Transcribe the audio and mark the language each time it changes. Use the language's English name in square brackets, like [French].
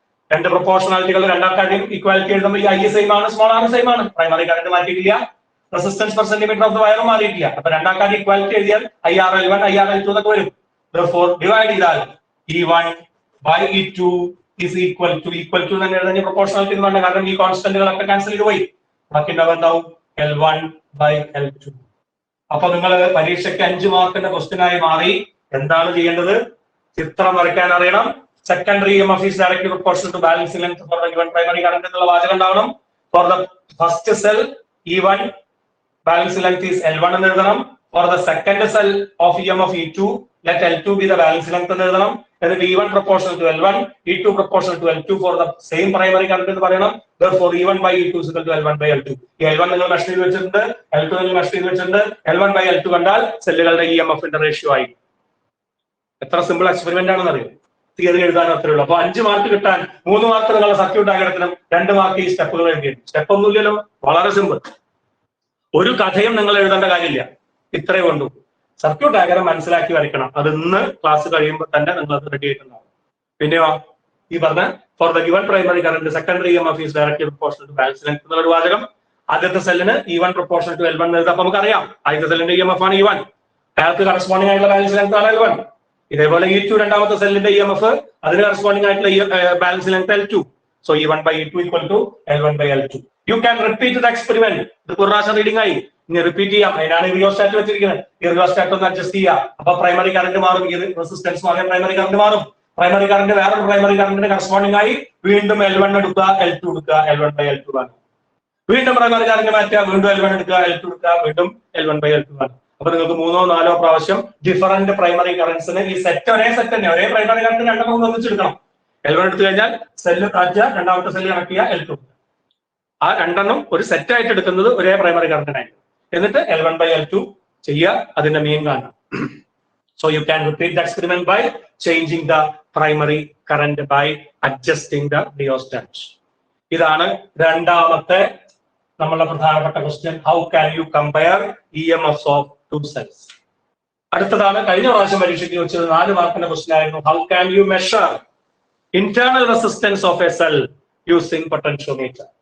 [Malayalam] രണ്ട് പ്രൊപ്പോർഷണാലിറ്റികൾ രണ്ടാൾക്കാരുടെയും ഈക്വാലിറ്റി എഴുതുമ്പോൾ ഈ I സെയിം ആണ്, സ്മോൾ ആർ സെയിം ആണ്. Primary current മാറ്റിയിട്ടില്ല, resistance per centimetre of the വയറും മാറിയിട്ടില്ല. അപ്പൊ രണ്ടാൾക്കാരുടെ ഈക്വാലിറ്റി എഴുതിയാൽ IRL1 IRL2 എന്നൊക്കെ വരും. Therefore ഡിവൈഡ് ചെയ്താൽ [English] E1 by E2 is equal to [Malayalam] തന്നെ എഴുതാൻ പ്രൊപ്പോർഷണാലിറ്റി എന്ന് പറഞ്ഞാൽ, കാരണം ഈ കോൺസ്റ്റന്റുകളൊക്കെ ക്യാൻസൽ ചെയ്ത് പോയി. ബാക്കി ഉണ്ടാവും L1 by L2. അപ്പൊ നിങ്ങൾ പരീക്ഷയ്ക്ക് 5 മാർക്കിന്റെ ക്വസ്റ്റ്യൻ ആയി മാറി. എന്താണ് ചെയ്യേണ്ടത്? ചിത്രം വരയ്ക്കാൻ അറിയണം. [English] secondary EMF is directly proportional to balancing length for the given primary current [Malayalam] എന്നുള്ള വാചകം ഉണ്ടാവണം. [English] For the first cell E1 balancing length is L1 [Malayalam] എന്ന് എഴുതണം. [English] For the second cell of EMF E2 let L2 be the balancing length [Malayalam] എന്ന് എഴുതണം. [English] എന്നിട്ട് E1 proportional to L1, E2 proportional to L2 for the same primary current [Malayalam] എന്ന് പറയണം. [English] Therefore E1 by E2 is equal to L1 by L2. [Malayalam] ഈ L1 നിങ്ങൾ measure ചെയ്ത് വെച്ചിട്ടുണ്ട്, L2 നിങ്ങൾ മെഷർ ചെയ്ത് വെച്ചിട്ടുണ്ട്. L1 by L2 കണ്ടാൽ സെല്ലുകളുടെ EMF റേഷ്യോ ആയി. എത്ര സിമ്പിൾ എക്സ്പെരിമെന്റ് ആണെന്ന് അറിയാം. തിയറി എഴുതാൻ അത്രേ ഉള്ളൂ. അപ്പൊ 5 മാർക്ക് കിട്ടാൻ 3 മാർക്ക് നിങ്ങളുടെ സർക്യൂട്ട് ഡയഗ്രത്തിനും 2 മാർക്ക് ഈ സ്റ്റെപ്പുകൾ എഴുതിയിട്ടുണ്ട്. സ്റ്റെപ്പ് ഒന്നുമില്ലല്ലോ, വളരെ സിമ്പിൾ. ഒരു കഥയും നിങ്ങൾ എഴുതേണ്ട കാര്യമില്ല, ഇത്രേ കൊണ്ടു. സർക്യൂട്ട് ഡയഗ്രം മനസ്സിലാക്കി വരയ്ക്കണം. അത് ഇന്ന് ക്ലാസ് കഴിയുമ്പോൾ തന്നെ നിങ്ങൾ അത് റെഡി ആയിട്ടുണ്ടാവും. പിന്നെയോ ഈ പറഞ്ഞ [English] for the given primary current secondary EMF is directly proportional to balance length [Malayalam] എന്നുള്ള ഒരു വാചകം. ആദ്യത്തെ സെല്ലിന് E1 proportional to L1 എഴുതാം. അപ്പൊ നമുക്കറിയാം ആദ്യത്തെ സെല്ലിന്റെ EMF ആണ് E1, അയാൾക്ക് കറസ്പോണ്ടിങ് ആയിട്ടുള്ള ബാലൻസ് ലെങ്ത് ആണ് L1. ഇതേപോലെ E2 രണ്ടാമത്തെ സെല്ലിന്റെ EMF, അതിന് കറസ്പോണ്ടിങ് ആയിട്ടുള്ള balance length L2. [English] So E1 by E2 equal to L1 by L2. You can repeat the experiment. [Malayalam] ഇത് ഒരു പ്രാവശ്യം റീഡിംഗ് ആയി. ഇനി റിപ്പീറ്റ് ചെയ്യാം. അതിനാണ് റിയോസ്റ്റാറ്റ് വെച്ചിരിക്കുന്നത്. ഈ റിയോസ്റ്റാറ്റ് ഒന്ന് അഡ്ജസ്റ്റ് ചെയ്യുക. അപ്പൊ പ്രൈമറി കറന്റ് മാറും, ഈ റെസിസ്റ്റൻസ് മാറിയ പ്രൈമറി കറന്റ് മാറും. പ്രൈമറി കറന്റ് വേറൊരു പ്രൈമറി കറന്റിന് കറസ്പോണ്ടിങ് ആയി വീണ്ടും L1 എടുക്കുക, L2 എടുക്കുക, L1/L2 ആണ്. വീണ്ടും പ്രൈമറി കറന്റ് മാറ്റുക, വീണ്ടും L1 എടുക്കുക, L2 എടുക്കുക, വീണ്ടും L1/L2 ആണ്. അപ്പൊ നിങ്ങൾക്ക് 3-4 പ്രാവശ്യം ഡിഫറന്റ് പ്രൈമറി കറന്റ്സിന് ഈ സെറ്റ് ഒരേ സെറ്റ് തന്നെ, ഒരേ പ്രൈമറി കറന്റ് രണ്ടെണ്ണം ഒന്നിച്ചെടുക്കണം. L1 എടുത്തു കഴിഞ്ഞാൽ സെല്ല് താഴ്ച, രണ്ടാമത്തെ സെല്ല് കണക്ട് ചെയ്യുക, L2. ആ രണ്ടെണ്ണം ഒരു സെറ്റ് ആയിട്ട് എടുക്കുന്നത് ഒരേ പ്രൈമറി കറന്റിനായിട്ട്. എന്നിട്ട് L1/L2 ചെയ്യുക, അതിന്റെ മീൻ കാണാം. [English] So you can repeat the experiment by changing the primary current by adjusting the rheostat. [Malayalam] ഇതാണ് രണ്ടാമത്തെ നമ്മളുടെ പ്രധാനപ്പെട്ട question. [English] How can you compare EMFs of two cells? [Malayalam] അടുത്തതാണ് കഴിഞ്ഞ പ്രാവശ്യം പരീക്ഷയ്ക്ക് ചോദിച്ചത് 4 മാർക്കിന്റെ ക്വസ്റ്റ്യൻ ആയിരുന്നു. [English] How can you measure internal resistance of a cell using potentiometer?